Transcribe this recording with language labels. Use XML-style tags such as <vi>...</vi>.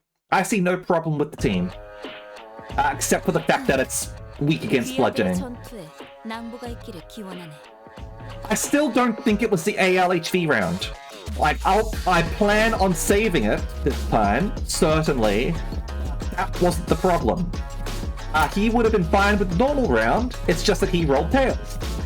<en>I see no problem with the team. Except for the fact that it's weak against bludgeoning.</en> <ko>전투에 낭보가 있기를 기원하네.</ko> <en>I still don't think it was the ALHV round. Like, I plan on saving it this time, certainly. That wasn't the problem. He would have been fine with the normal round, it's just that he rolled tails.</en>